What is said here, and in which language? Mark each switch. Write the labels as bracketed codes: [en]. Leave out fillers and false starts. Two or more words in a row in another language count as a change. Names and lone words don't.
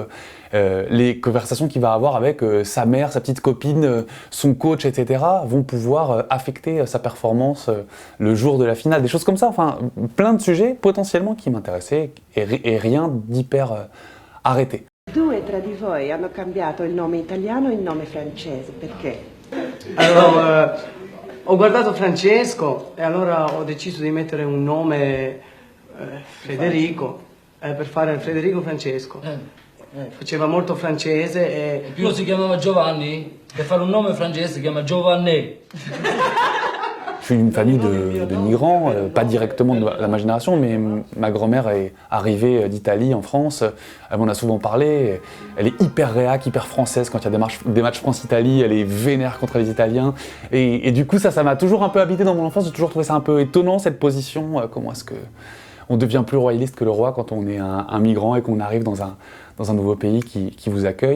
[fr] les conversations qu'il va avoir avec sa mère, sa petite copine, son coach, etc. vont pouvoir affecter sa performance le jour de la finale. Des choses comme ça, enfin, plein de sujets potentiellement qui m'intéressaient et rien d'hyper arrêté. [it] 2 tra di voi hanno cambiato il nome italiano in nome francese, perché? Allora, ho guardato Francesco e allora ho deciso di mettere un nome Federico per fare Federico Francesco. Faceva molto francese e... Più si chiamava Giovanni, per fare un nome francese si chiama Giovanni. [fr] Je suis d'une famille de migrants, pas directement de ma génération, mais ma grand-mère est arrivée d'Italie en France, elle m'en a souvent parlé, elle est hyper réac, hyper française quand il y a des matchs France-Italie, elle est vénère contre les Italiens, et du coup ça m'a toujours un peu habité dans mon enfance, j'ai toujours trouvé ça un peu étonnant cette position, comment est-ce qu'on devient plus royaliste que le roi quand on est un migrant et qu'on arrive dans un nouveau pays qui vous accueille.